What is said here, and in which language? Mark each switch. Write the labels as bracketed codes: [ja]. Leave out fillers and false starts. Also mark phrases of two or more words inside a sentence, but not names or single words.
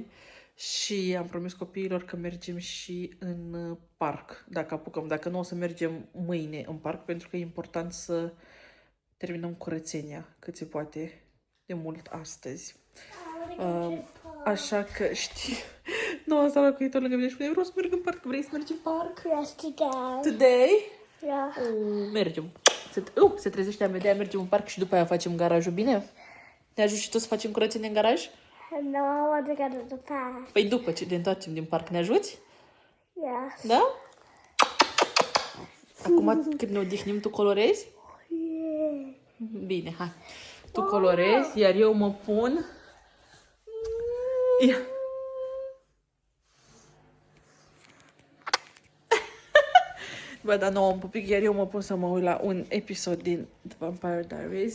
[ro] Și am promis copiilor că mergem și în parc, dacă apucăm. Dacă nu, o să mergem mâine în parc, pentru că e important să terminăm curățenia cât se poate de mult astăzi. Așa că știi, noua sală cu lângă mine și spune, vreau să merg în parc, vrei să mergi în parc? [en] Yes, today. Today? Yeah. [ro] Mergem. Se trezește Amedea, mergem în parc și după aia facem garajul, bine? Ne ajut și tu să facem curățenie în garaj? [en] And now I want to go to the park. [ro] Păi după ce ne întoarcem din parc, ne ajuți? [en] Yes. [ro] Da? Acum când ne odihnim, tu colorezi? [en] Yeah. [ro] Bine, hai. Tu colorezi, iar eu mă pun Ia. Bă, dar nu un pupic, iar eu mă pun să mă uit la un episod din The Vampire Diaries.